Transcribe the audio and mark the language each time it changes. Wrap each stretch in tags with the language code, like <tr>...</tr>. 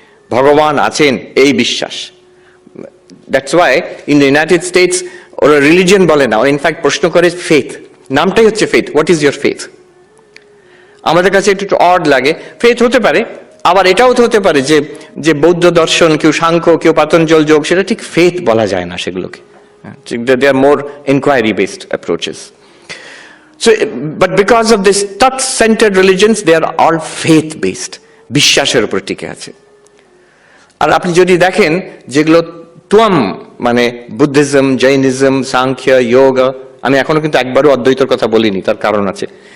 <bn>ভগবান আছেন এই বিশ্বাস।</bn> <en>that's why in the United States</en> <bn>ওরা রিলিজিয়ন বলে না, ওরা ইনফ্যাক্ট প্রশ্ন করে ফেথ। নামটাই হচ্ছে faith.</bn> <en>What is your faith?</en> <bn>আমাদের কাছে একটু অড লাগে। ফেথ হতে পারে, আবার এটাও তো হতে পারে যে বৌদ্ধ দর্শন, কেউ সাংখ্য, কেউ পাতঞ্জল যোগ, সেটা ঠিক ফেথ বলা যায় না সেগুলোকে।</bn> <en>They are more inquiry based approaches. So, but because of this Tat-centered religions, they are all faith-based.</en> <bn>বিশ্বাসের উপর টিকে আছে। আর আপনি যদি দেখেন যেগুলো ত্বম, মানে বুদ্ধিজম, জৈনিজম, সাংখ্য, যোগা, আমি এখনো কিন্তু একবারও অদ্বৈতর কথা বলিনি, তার কারণ আছে।</bn>